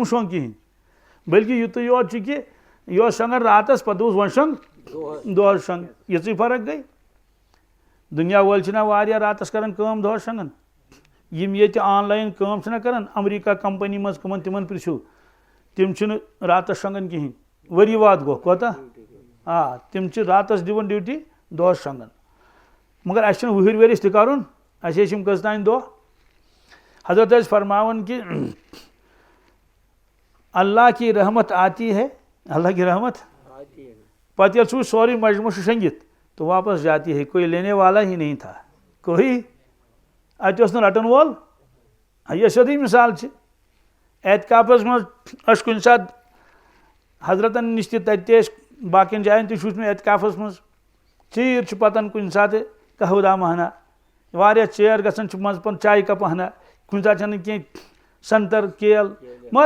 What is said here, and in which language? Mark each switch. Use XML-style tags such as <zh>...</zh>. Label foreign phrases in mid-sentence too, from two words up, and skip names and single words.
<ks>مہٕ شۄنٛگ کِہینۍ بٔلکہِ یُتُے یوت چھُ کہِ یہِ اوس شۄنٛگان راتس پتہٕ اوس وۄنۍ شۄنٛگ دۄہس شۄنٛگ یِژٕے فرق گٔے دُنیا وٲلۍ چھِنہ واریاہ راتس کران کٲم دۄہس شۄنٛگان یِم ییٚتہِ آن لاین کٲم چھِنہ کران امریکہ کمپنی منٛز کٕمن تِمن پرژھِو تِم چھِنہٕ راتس شۄنٛگان کِہینۍ ؤری واد گوٚو کوتاہ تِم چھِ راتس دِوان ڈیوٹی دۄہس شۄنٛگان مگر اَسہِ چھُنہٕ وٕہٕرۍ ؤرِس تہِ کرُن اَسہِ ٲسۍ یِم کٔژ تانۍ دۄہ حضرت ٲسۍ فرماوان کہ</ks> <ur>اللہ کی رحمت آتی ہے اللہ کی رحمت</ur> <ks>پتہٕ ییٚلہِ سُہ سورُے مجموعہ چھُ شۄنٛگِتھ</ks> <ur>تو واپس جاتی ہے کوئی لینے والا ہی نہیں تھا کوئی</ur> <ks>اتہِ اوس نہٕ رٹن وول یہِ سیوٚدُے مثال چھِ اعتکافس منٛز ٲسۍ کُنہِ ساتہٕ حضرتن نِش تہِ تتہِ تہِ ٲسۍ باقین جاین تہِ چھُ مےٚ اعتکافس منٛز ژیٖر چھُ پتن کُنہِ ساتہٕ قہوٕ دام ہنا واریاہ ژیر گژھان چھُ منٛزٕ پن چایہِ کپ ہنا کُنہِ ساتہٕ چھنہٕ کینٛہہ سنگتر کیل مگر</ks>